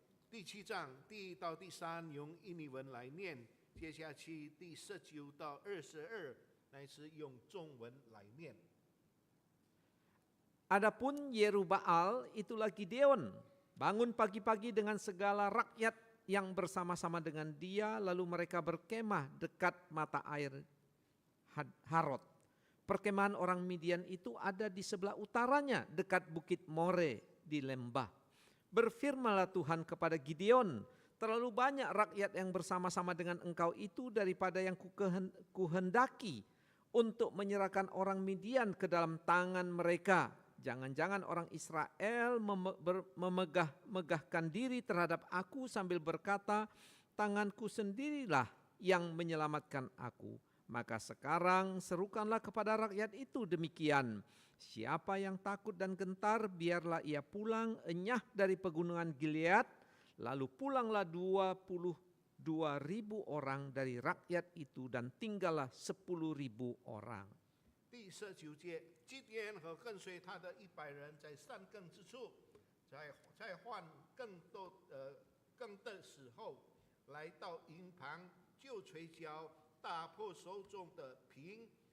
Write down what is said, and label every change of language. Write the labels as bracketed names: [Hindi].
[Chinese] 第7章第1到第3用印尼文来念，接下去第19到22乃是用中文来念。 [Indonesian] Adapun Yerubbaal itulah Gideon, bangun pagi-pagi dengan segala rakyat yang bersama-sama dengan dia, lalu mereka berkemah dekat mata air Harod. Perkemahan orang Midian itu ada di sebelah utaranya, dekat bukit More di lembah. Berfirmanlah Tuhan kepada Gideon, terlalu banyak rakyat yang bersama-sama dengan engkau itu daripada yang kuhendaki untuk menyerahkan orang Midian ke dalam tangan mereka. Jangan-jangan orang Israel memegahkan diri terhadap aku sambil berkata, tanganku sendirilah yang menyelamatkan aku. Maka sekarang serukanlah kepada rakyat itu demikian. Siapa yang takut dan gentar, biarlah ia pulang enyah dari pegunungan Gilead. Lalu pulanglah 22.000 orang dari rakyat itu dan tinggallah 10.000 orang. [Chinese] 第19节，基甸和跟随他的100人在山更之处，在换更的时候，来到营旁，就捶脚，打破手中的瓶。